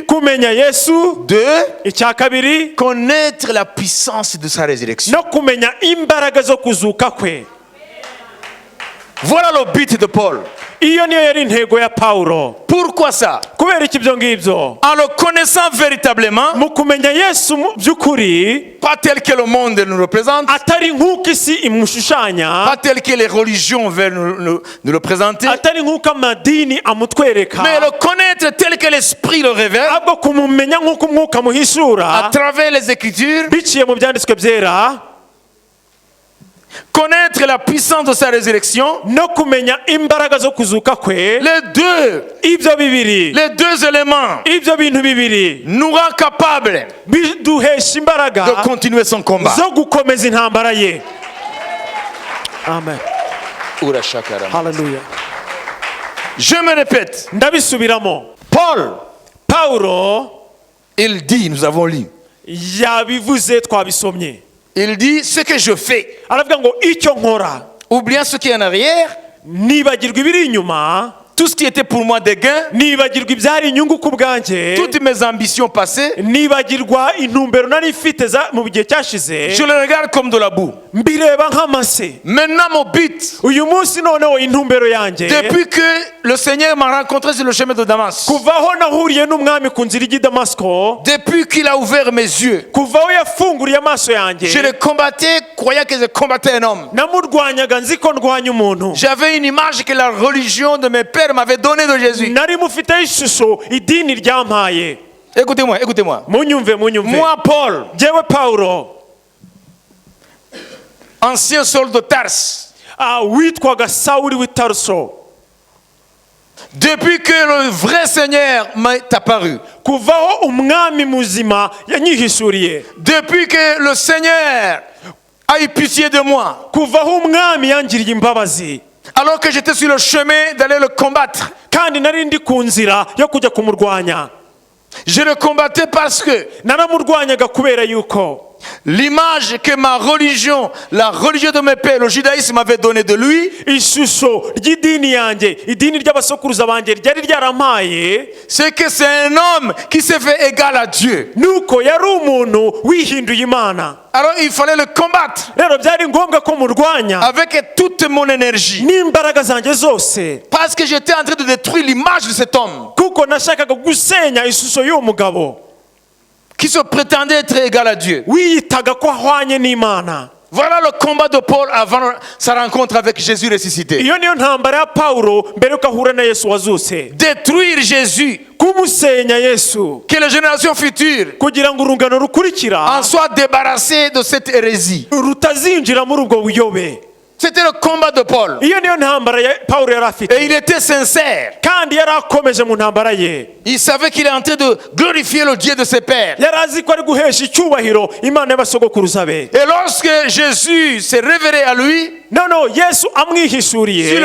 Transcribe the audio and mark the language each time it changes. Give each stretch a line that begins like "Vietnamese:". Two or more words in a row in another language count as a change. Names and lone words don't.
Kinyarwanda: kumenya Yesu, 2. icya kabiri,
French: Connaître la puissance de sa résurrection.
Kinyarwanda: no kumenya imbaraga zo kuzuka kwe.
French: Voilà le but de Paul.
Kinyarwanda: iyo niyo yari intego ya Pawulo.
French: Pourquoi ça?
Kinyarwanda: kubera iki ibyo ngibyo?
French: En le connaissant véritablement,
Kinyarwanda: mu kumenya Yesu mu by'ukuri,
French: pas tel que le monde nous représente,
Kinyarwanda: atari nk'uko isi imushushanya,
French: pas tel que les religions veulent nous le présenter,
Kinyarwanda: atari nk'uko amadini amutwereka,
French: mais le connaître tel que l'Esprit le révèle,
Kinyarwanda: ahubwo kumumenya nk'uko umwuka
French: à
Kinyarwanda: muhishura
French: travers les Écritures,
Kinyarwanda: biciye mu byanditswe byera,
French: connaître la puissance de sa résurrection.
Kinyarwanda: no kumenya imbaraga zo kuzuka kwe. ibyo bibiri,
French: Les deux éléments
Kinyarwanda: ibyo bintu bibiri
French: nous rend capables
Kinyarwanda: biduhesha imbaraga
French: de continuer son combat.
Kinyarwanda: zo gukomeza intambara ye. Amen. Hallelujah.
French: Je me répète,
Kinyarwanda: ndabisubiramo. Pawulo,
French: il dit, nous avons lu,
Kinyarwanda: yabivuze twabisomye,
French: il dit ce que je fais,
Kinyarwanda: aravuga ngo icyo nkora,
French: ou bien ce qui est en arrière,
Kinyarwanda: nibagirwa ibiri inyuma,
French: tout ce qui était pour moi des gains,
Kinyarwanda: nibagirwa ibyari inyungu ku bwanjye,
French: toutes mes ambitions passées,
Kinyarwanda: nibagirwa intumbero nari mfite mu gihe cyashize,
French: je le regarde comme de la boue.
Kinyarwanda: mbireba nk'amase.
French: Maintenant mon but,
Kinyarwanda: uyu munsi noneho intumbero yanjye,
French: depuis que le Seigneur m'a rencontré sur le chemin de Damas,
Kinyarwanda: kuva aho nahuriye n'umwami ku nzira ijya i Damasiko,
French: depuis qu'il a ouvert mes yeux,
Kinyarwanda: kuva aho yafunguriye amaso yanjye,
French: je le combattais, croyant que je combattais un homme.
Kinyarwanda: namurwanyaga nzi ko ndwanya umuntu.
French: J'avais une image que la religion de mes pères m'avait donnée de Jésus.
Kinyarwanda: nari mufiteho ishusho idini ryampaye.
French: Écoutez-moi, écoutez-moi.
Kinyarwanda: munyumve.
French: Moi, Paul,
Kinyarwanda: Jewe Paulo,
French: ancien Saul de Tarse,
Kinyarwanda: witwaga Sawuli w'i Taruso,
French: depuis que le vrai Seigneur m'est apparu,
Kinyarwanda: kuva aho umwami muzima yanyihishuriye,
French: depuis que le Seigneur a eu pitié de moi,
Kinyarwanda: kuva aho umwami yangiriye imbabazi,
French: alors que j'étais sur le chemin d'aller le combattre,
Kinyarwanda: kandi nari ndi ku nzira yo kujya kumurwanya,
French: je le combattais parce que
Kinyarwanda: naramurwanyaga kubera yuko
French: l'image que ma religion, la religion de mes pères, le judaïsme m'avait donnée de lui,
Kinyarwanda: ishusho ry'idini yanjye, idini ry'abasokuruza banjye ryari ryarampaye,
French: c'est que c'est un homme qui s'est fait égal à Dieu.
Kinyarwanda: nuko yari umuntu wihinduye Imana.
French: Alors il fallait le combattre
Kinyarwanda: rero byari ngombwa ko murwanya
French: avec toute mon énergie,
Kinyarwanda: n'imbaraga zanjye zose,
French: parce que j'étais en train de détruire l'image de cet homme
Kinyarwanda: kuko nashakaga gusenya ishusho y'uwo mugabo
French: qui se prétendait être égal à Dieu.
Kinyarwanda: wiyitaga ko ahwanye n'Imana.
French: Voilà le combat de Paul avant sa rencontre avec Jésus ressuscité.
Kinyarwanda: iyo niyo ntambara ya Pawulo mbere yuko ahura na Yesu wazutse,
French: Détruire Jésus,
Kinyarwanda: kumusenya Yesu,
French: que les générations futures
Kinyarwanda: kugira ngo urungano rukurikira
French: en soient débarrassées de cette hérésie.
Kinyarwanda: rutazinjira muri ubwo buyobe.
French: C'était le combat de Paul.
Kinyarwanda: iyo niyo ntambara ya Pawulo yari afite,
French: Et il était sincère.
Kinyarwanda: kandi yari akomeje mu ntambara ye.
French: Il savait qu'il est en train de glorifier le Dieu de ses pères.
Kinyarwanda: yari azi ko ari guhesha icyubahiro Imana y'abasogokuruza be.
French: Et lorsque Jésus s'est révélé à lui,
Kinyarwanda: noneho Yesu
French: sur
Kinyarwanda: amwihishuriye